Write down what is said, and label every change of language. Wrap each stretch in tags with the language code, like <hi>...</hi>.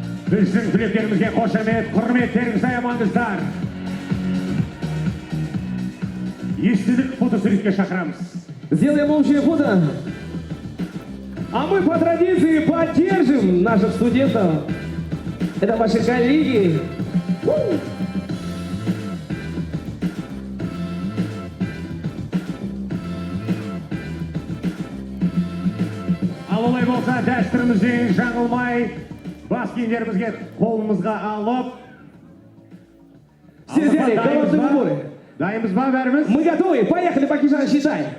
<kk>Біздің түлектерімізге қошемет, құрметтеріңізді аямаңыздар. Естілік фотосуретке шақырамыз.</kk> <ru>Сделаем общее фото. А мы по традиции поддержим наших студентов. Это ваши коллеги.</ru> <kk>Ал олай болса, дәстүрімізден жаңылмай, бас киімдерімізге қолымызға алып,</kk> <ru>Все взяли головные уборы.</ru> <kk>Дайынбыз ба бәріміз?</kk> <ru>Мы готовы. Поехали, Бакижан, считай.</ru>